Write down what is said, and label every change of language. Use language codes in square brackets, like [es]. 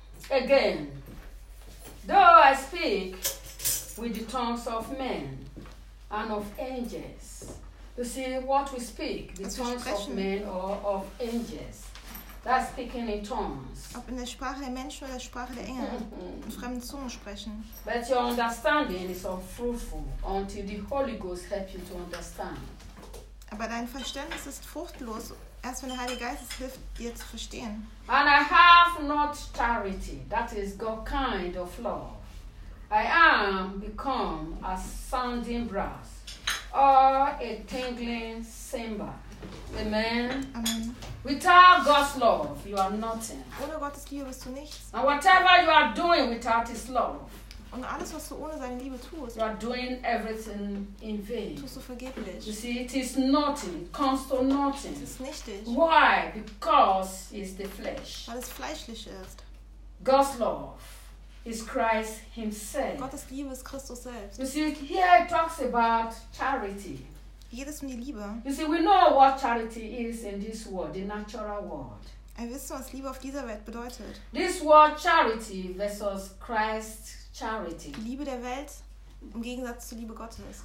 [en] Again, though I speak with the tongues of men and of angels. You see, what we speak, the tongues of men or of angels, that's speaking in tongues. [de] Ob in der Sprache der Menschen oder der Sprache der Engel, in fremden Zungen sprechen. [en] But your understanding is unfruitful until the Holy Ghost helps you to understand. [de] Aber dein Verständnis ist fruchtlos, erst wenn der Heilige Geist es hilft, dir zu verstehen. [en] And I have not charity, that is God kind of love. I am become a sounding brass or a tinkling cymbal. Amen. Amen. Without God's love, you are nothing. [de] Ohne Gottes Liebe bist du nichts. [en] And whatever you are doing without His love, [de] und alles, was du ohne seine Liebe tust, [en] you are doing everything in vain. [de] Tust du vergeblich. [en] You see, it is nothing, comes to nothing. [de] Es ist nichtig. [en] Why? Because it's the flesh. [de] Weil es fleischlich ist. [en] God's love is Christ himself. [de] Gottes Liebe ist Christus selbst. [en] You see, here it talks about charity. [de] Geht es um die Liebe? [en] You see, we know what charity is in this world, the natural world. [de] Wir wissen, was Liebe auf dieser Welt bedeutet. [en] This world charity versus Christ charity. [de] Die Liebe der Welt im Gegensatz zur Liebe Gottes.